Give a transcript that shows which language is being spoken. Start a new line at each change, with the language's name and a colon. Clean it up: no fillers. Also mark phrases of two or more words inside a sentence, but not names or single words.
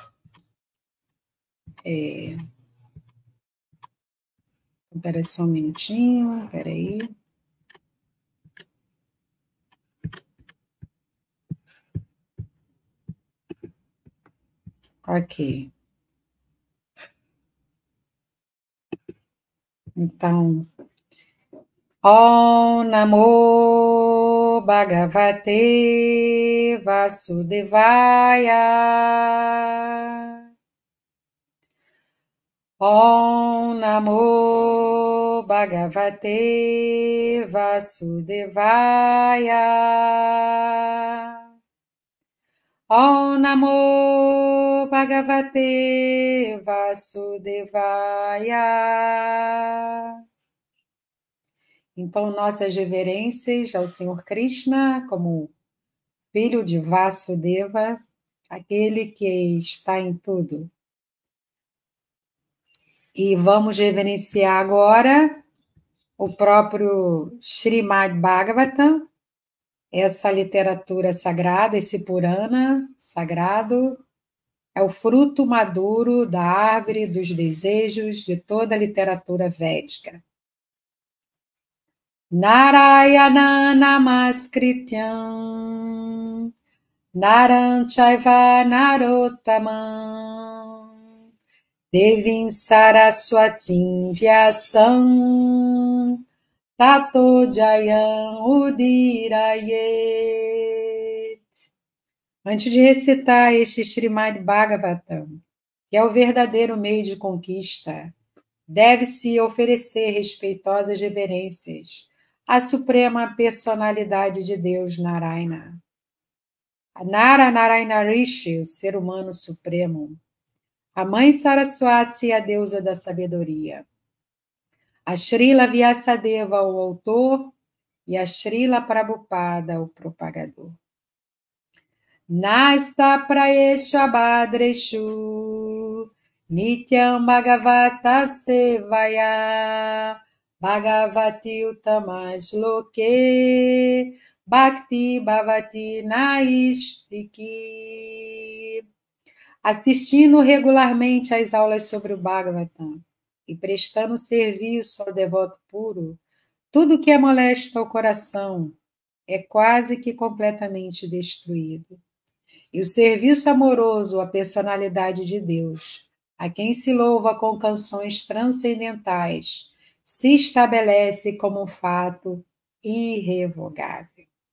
Portuguese: Espera só um minutinho, espera aí. Ok. Então,
Sanskrit: ॐ नमो भगवते वासुदेवाय. ॐ नमो भगवते वासुदेवाय. ॐ नमो भगवते वासुदेवाय.
Portuguese: Então, nossas reverências ao Senhor Krishna, como filho de Vasudeva, aquele que está em tudo. E vamos reverenciar agora o próprio Srimad Bhagavatam, essa literatura sagrada, esse Purana sagrado, é o fruto maduro da árvore dos desejos de toda a literatura védica.
Sanskrit: नारायणं नमस्कृत्यं नरं चैव नरोत्तमम् देवीं सरस्वतीं व्यासं ततो जयम् उदीरयेत्.
Portuguese: Antes de recitar este Srimad Bhagavatam, que é o verdadeiro meio de conquista, deve-se oferecer respeitosas reverências à suprema personalidade de Deus, Narayana. A Narayana Rishi, o ser humano supremo. A mãe Saraswati, a deusa da sabedoria. A Srila Vyasadeva, o autor, e a Srila Prabhupada, o propagador.
Sanskrit: नष्टप्रायेषु अभद्रेषु नित्यं भागवतसेवया भगवति उत्तमश्लोके भक्तिर्भवति नैष्ठिकी.
Portuguese: Assistindo regularmente às aulas sobre o Bhagavatam e prestando serviço ao devoto puro, tudo que é molesto ao coração é quase que completamente destruído. E o serviço amoroso à personalidade de Deus, a quem se louva com canções transcendentais, se estabelece como um fato irrevogável.